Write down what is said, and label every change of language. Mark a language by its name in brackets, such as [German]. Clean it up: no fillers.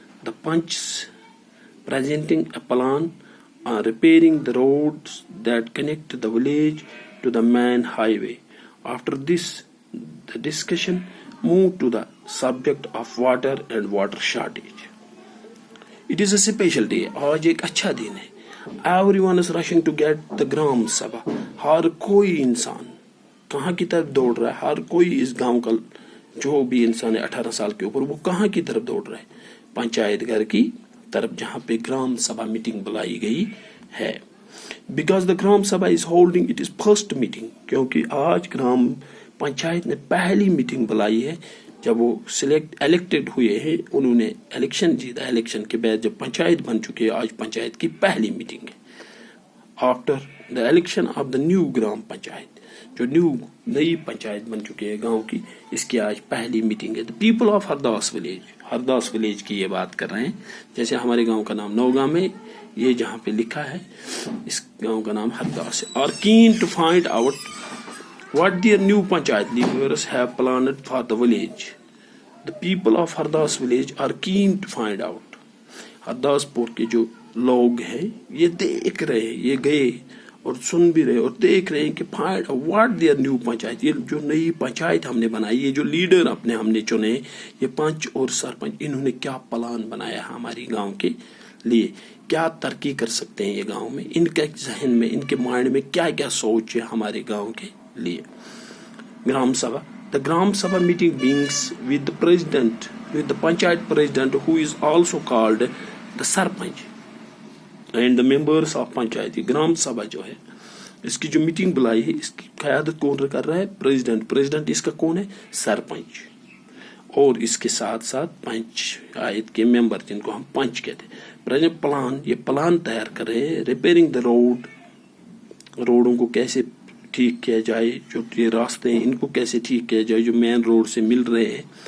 [English] The Panchs presenting a plan on repairing the roads that connect the village to the main highway. After this, the discussion moved to the subject of water and water shortage. It is a special day. [Hindi] आज एक अच्छा दिन है। [English] Everyone is rushing to get the Gram Sabha. [Hindi] हर कोई इंसान कहाँ की तरफ दौड़ रहा है? हर कोई इस गांव का जो भी इंसान है 18 साल के ऊपर, वो कहाँ की तरफ दौड़ रहा है? पंचायत घर की तरफ, जहाँ पे ग्राम सभा मीटिंग बुलाई गई है। [English] Because the Gram Sabha is holding its first meeting, [Hindi] क्योंकि आज ग्राम पंचायत ने पहली मीटिंग बुलाई है। जब वो इलेक्टेड हुए हैं, उन्होंने इलेक्शन जीता, इलेक्शन के बाद जब पंचायत बन चुके हैं, आज पंचायत की पहली मीटिंग है। [English] after the election of the new [Hindi] ग्राम पंचायत, जो नई पंचायत बन चुकी है गांव की, इसकी आज पहली मीटिंग है। [English] the people of Hardas village [Hindi] की ये बात कर रहे हैं। जैसे हमारे गांव का नाम नौगांव है, ये जहाँ पे लिखा है इस गांव का नाम हरदास है। [English] और keen to find out what their new panchayat leaders have planned for the village The people of Hardas village are keen to find out. [Hindi] Hardaspur के जो लोग हैं ये देख रहे हैं, ये गए और सुन भी रहे और देख रहे हैं कि [English] find what there new panchayat, [Hindi] ये जो नई पंचायत हमने बनाई, ये जो लीडर अपने हमने चुने, ये पंच और सरपंच, इन्होंने क्या प्लान बनाया हमारी गांव के लिए, क्या तरक्की कर सकते हैं ये गांव में, इनके जहन में, इनके माइंड में क्या क्या सोच है हमारे गांव के लिए. ग्राम सभा. [English] The Gram Sabha meeting begins with the president, with the Panchayat president, who is also called the Sarpanch, and the members of Panchayti. [Hindi] Gram Sabha जो है, इसकी जो मीटिंग बुलाई है, इसकी क़यादत कौन कर रहा है? प्रेसिडेंट इसका कौन है? सरपंच. और इसके साथ साथ पंचायत के मेंबर जिनको हम पंच कहते हैं. प्रेजेंट ये प्लान तैयार कर रहे हैं, [English] repairing the रोडों [Hindi] को कैसे ठीक किया जाए, जो ये रास्ते हैं इनको कैसे ठीक किया जाए जो मेन रोड से मिल रहे हैं.